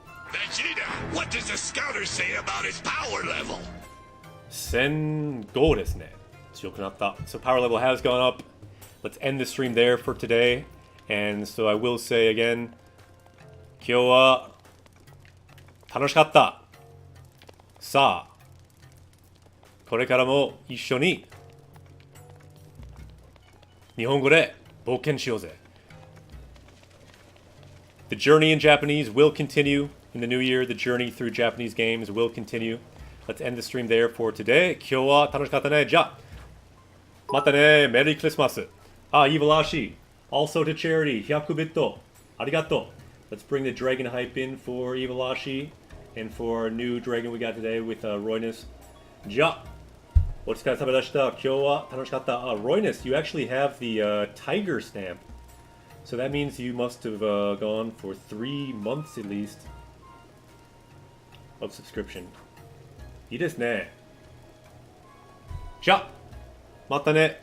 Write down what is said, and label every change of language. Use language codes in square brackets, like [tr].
[en] Vegeta, what does the scouter say about his power level? [ja] 1005ですね。強くなった。 [en] So power level has gone up. Let's end the stream there for today. And so I will say again, [ja] 今日は楽しかった。さあ、これからも一緒に日本語で冒険しようぜ。 [en] The journey in Japanese will continue in the new year. The journey through Japanese games will continue. Let's end the stream there for today. [ja] 今日は楽しかったね。じゃあ、またね。メリークリスマス。 [en] Ah, Evil-Ashi. Also to charity. 100 bit. [ja] ありがとう. [en] Let's bring the dragon hype in for Evil-Ashi and for our new dragon we got today with Royness. [ja] じゃあ、お疲れ様でした。今日は楽しかった。 [en] Royness, you actually have the tiger stamp. So that means you must have gone for 3 months at least of subscription. [ja] いいですね。じゃあ、またね。